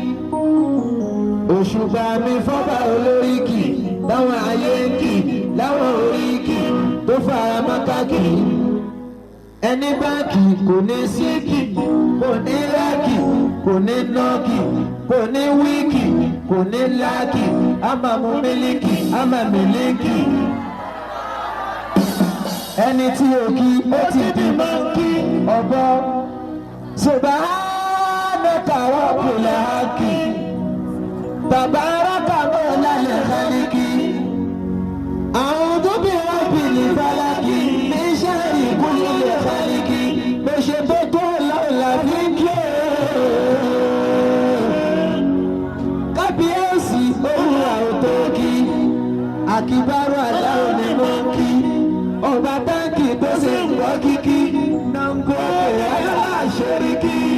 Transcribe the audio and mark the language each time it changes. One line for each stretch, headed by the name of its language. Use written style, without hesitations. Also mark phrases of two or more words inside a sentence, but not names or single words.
Yoruba: òṣùpá mi fọ́bà olóríkì láwọn ayé ń kì láwọn oríkì tó fara mọ́ káàkì ẹni báàkì kò ní síkì kò ní láàkì kò ní nọ́ọ̀kì kò ní wíìkì kò ní láàkì àmàmú mílíkì àmàmílíkì ẹni tí o kí ó ti di mọ́ǹkì ọ̀bọ
Arabic: سبحانك رب الحق تبارك مولى الخلائق أعوذ برب الفلق من شر كل خالق
Yoruba: bó ṣe tó tó lọ́la fi ń kí kábíyèsí ohun àwòtókì àkìbárò aláwọ̀ ni mo ń kí ọba táǹkì tó ṣe ń wọ́ kíkí nàǹgó aláṣẹ́ríkì.